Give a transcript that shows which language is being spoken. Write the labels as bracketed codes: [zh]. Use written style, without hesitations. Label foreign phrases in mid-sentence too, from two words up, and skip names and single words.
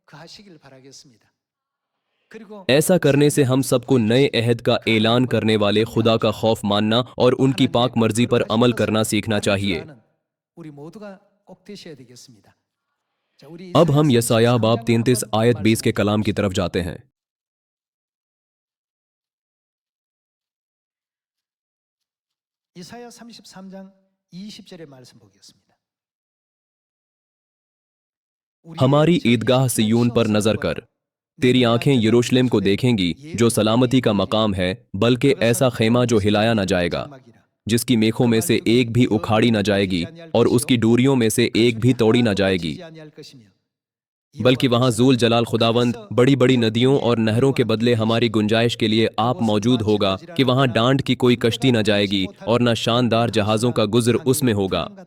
[hi] ऐसा करने से हम सबको नए अहद का ऐलान करने वाले खुदा का खौफ मानना और उनकी पाक मर्जी पर अमल करना सीखना चाहिए। अब हम यसायाह बाब 33 आयत 20 के कलाम की तरफ जाते हैं। [ko] 이사야 33장 20절의 말씀 보겠습니다. [hi] हमारी ईदगाह सिय्योन पर नजर कर, तेरी आंखें यरूशलेम को देखेंगी जो सलामती का मकाम है, बल्कि ऐसा खेमा जो हिलाया न जाएगा, जिसकी मेखों में से एक भी उखाड़ी न जाएगी और उसकी डोरियों में से एक भी तोड़ी न जाएगी, बल्कि वहां ज़ूल जलाल खुदावंद बड़ी बड़ी नदियों और नहरों के बदले हमारी गुंजाइश के लिए आप मौजूद होगा कि वहां डांड की कोई कश्ती न जाएगी और न शानदार जहाज़ों का गुज़र उसमें होगा।